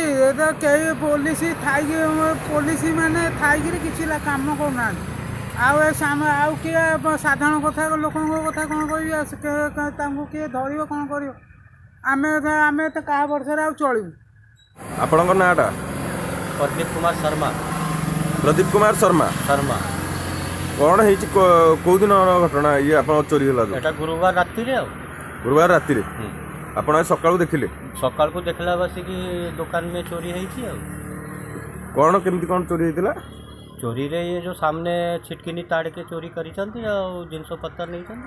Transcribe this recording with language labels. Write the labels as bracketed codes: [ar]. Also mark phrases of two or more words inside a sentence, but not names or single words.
[or] ଏବେ କେହି ପୋଲିସ ମାନେ ଥାଇକିରି କିଛି କାମ କରୁନାହାନ୍ତି। ଆଉ ଆଉ କିଏ ସାଧାରଣ କଥା, ଲୋକଙ୍କ କଥା କ'ଣ କହିବି? ତାଙ୍କୁ କିଏ ଧରିବ, କ'ଣ କରିବ? ଆମେ ତ କାହା ବର୍ଷରେ ଆଉ ଚଳିବୁ। ଆପଣଙ୍କ ନାଁଟା? प्रदीप कुमार शर्मा। प्रदीप कुमार शर्मा। କ'ଣ ହେଇଛି? କେଉଁ ଦିନ ଘଟଣା ଇଏ ଆପଣ ଚୋରି ହେଲା? ଏଟା ଗୁରୁବାର ରାତିରେ। ଆଉ ଗୁରୁବାର ରାତିରେ ଆପଣ ସକାଳୁ ଦେଖିଲେ? ସକାଳକୁ ଦେଖିଲା ବସିକି ଦୋକାନରେ ଚୋରି ହେଇଛି। ଆଉ କ'ଣ କେମିତି କ'ଣ ଚୋରି ହେଇଥିଲା? ଚୋରିରେ ଇଏ ଯେଉଁ ସାମନେ ଛିଟକିନି ତାଡ଼ିକେ ଚୋରି କରିଛନ୍ତି, ଆଉ ଜିନିଷପତ୍ର ନେଇଛନ୍ତି।